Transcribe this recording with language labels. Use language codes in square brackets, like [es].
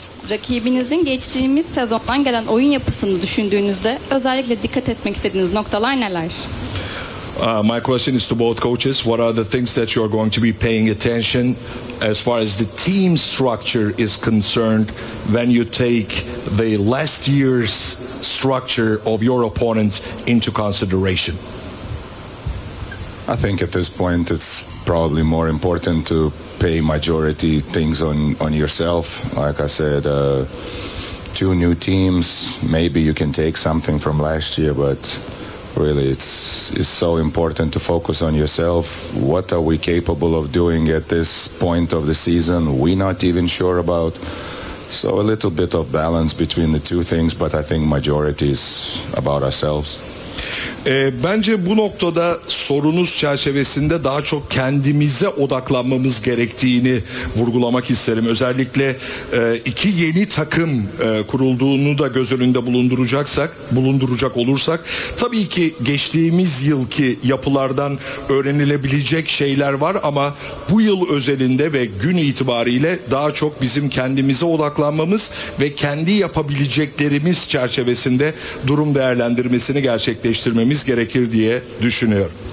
[tr] Rakibinizin geçtiğimiz sezondan gelen oyun yapısını düşündüğünüzde özellikle dikkat etmek istediğiniz noktalar neler? [en] My question is to both coaches. What are the things that you are going to be paying attention as far as the team structure is concerned when you take the last year's structure of your opponents into consideration? I think at this point it's probably more important to pay majority things on yourself. Like I said, two new teams, maybe you can take something from last year, but really it's so important to focus on yourself. What are we capable of doing at this point of the season? We're not even sure about. So a little bit of balance between the two things, but I think majority is about ourselves. [tr] Bence bu noktada sorunuz çerçevesinde daha çok kendimize odaklanmamız gerektiğini vurgulamak isterim. Özellikle iki yeni takım kurulduğunu da göz önünde bulunduracak olursak tabii ki geçtiğimiz yılki yapılardan öğrenilebilecek şeyler var ama bu yıl özelinde ve gün itibariyle daha çok bizim kendimize odaklanmamız ve kendi yapabileceklerimiz çerçevesinde durum değerlendirmesini gerçekleştirmemiz gerekir diye düşünüyorum.